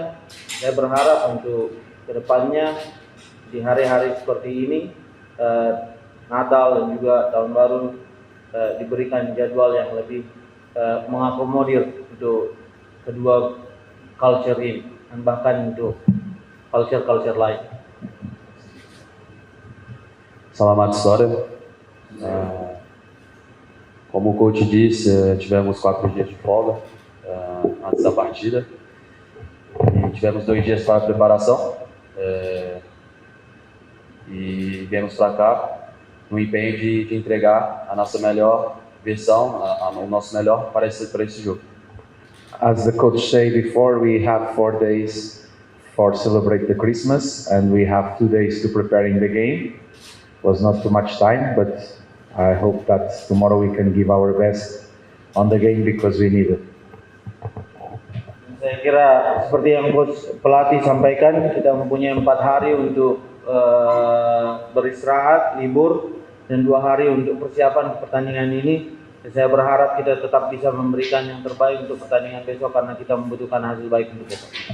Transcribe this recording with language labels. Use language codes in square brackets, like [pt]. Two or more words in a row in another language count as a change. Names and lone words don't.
[id] Saya berharap untuk kedepannya di hari-hari seperti ini, Natal dan juga Tahun Baru, diberikan jadwal yang lebih mengakomodir untuk kedua culture ini dan bahkan untuk culture lain. Selamat sore. [pt] Como o coach disse, tivemos 4 dias de folga antes da partida e tivemos 2 dias para a preparação e viemos para cá no empenho de entregar a nossa melhor versão, o nosso melhor para esse jogo. [en] As the coach said before, we have 4 days for celebrate the Christmas, and we have 2 days to preparing the game. Was not too much time, but I hope that tomorrow we can give our best on the game because we need it. [id] Saya kira seperti yang coach pelatih sampaikan, kita mempunyai 4 hari untuk beristirahat, libur, dan 2 hari untuk persiapan pertandingan ini. Saya berharap kita tetap bisa memberikan yang terbaik untuk pertandingan besok karena kita membutuhkan hasil baik untuk besok.